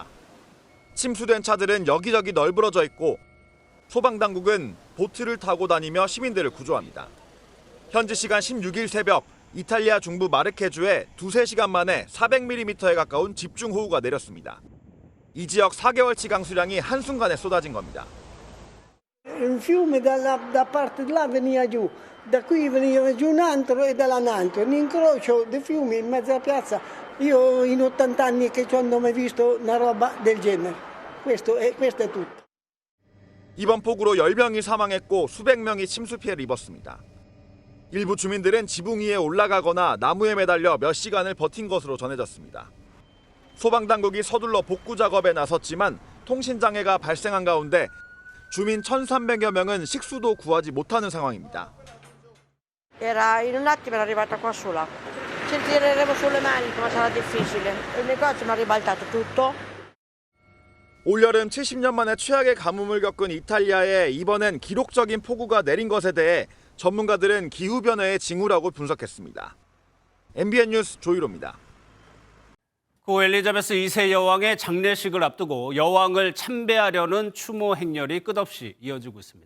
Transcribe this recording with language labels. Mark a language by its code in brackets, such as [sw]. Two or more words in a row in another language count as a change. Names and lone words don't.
[ko] 침수된 차들은 여기저기 널브러져 있고 소방당국은 보트를 타고 다니며 시민들을 구조합니다. 현지 시간 16일 새벽 이탈리아 중부 마르케주에 2-3시간 만에 400mm에 가까운 집중호우가 내렸습니다. 이 지역 4개월치 강수량이 한순간에 쏟아진 겁니다. [it] Un fiume da parte di là veniva giù, da qui veniva giù un altro e da là un altro, un incrocio di fiumi in mezzo alla piazza. Io in 80 anni che non ho mai visto una roba del genere. Questo è tutto. [ko] 이번 폭우로 10명이 사망했고 수백 명이 침수 피해를 입었습니다. 일부 주민들은 지붕 위에 올라가거나 나무에 매달려 몇 시간을 버틴 것으로 전해졌습니다. 소방당국이 서둘러 복구 작업에 나섰지만 통신장애가 발생한 가운데 주민 1,300여 명은 식수도 구하지 못하는 상황입니다. [it] Era in un attimo era arrivata qua sola. Ci tireremo sulle maniche, ma sarà difficile. Il negozio mi ha ribaltato tutto. [ko] 올여름 70년 만에 최악의 가뭄을 겪은 이탈리아에 이번엔 기록적인 폭우가 내린 것에 대해 전문가들은 기후변화의 징후라고 분석했습니다. MBN 뉴스 조희로입니다. 고 엘리자베스 2세 여왕의 장례식을 앞두고 여왕을 참배하려는 추모 행렬이 끝없이 이어지고 있습니다.